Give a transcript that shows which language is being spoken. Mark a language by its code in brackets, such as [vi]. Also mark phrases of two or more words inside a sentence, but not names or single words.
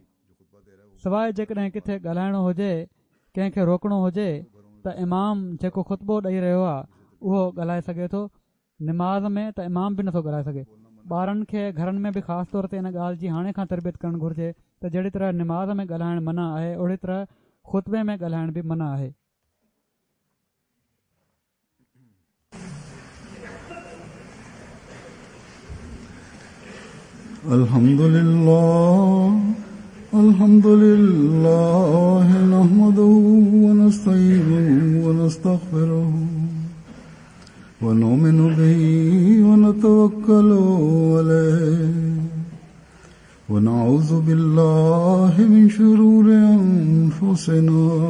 [sd] सवाइ जेकॾहिं किथे ॻाल्हाइणो हुजे, कंहिंखे रोकणो हुजे त इमाम जेको ख़ुतबो ॾेई रहियो आहे उहो ॻाल्हाए सघे थो। निमाज़ में त इमाम बि नथो ॻाल्हाए सघे। ॿारनि खे घरनि में बि ख़ासि तौर ते इन ॻाल्हि जी हाणे खां तरबियत करणु घुरिजे त जहिड़ी तरह निमाज़ में ॻाल्हाइणु मना आहे ओड़ी तरह ख़ुतबे में ॻाल्हाइण बि मना आहे। [ar] الحمد لله نحمده ونستعينه ونستغفره ونؤمن به ونتوكل عليه ونعوذ بالله من شرور أنفسنا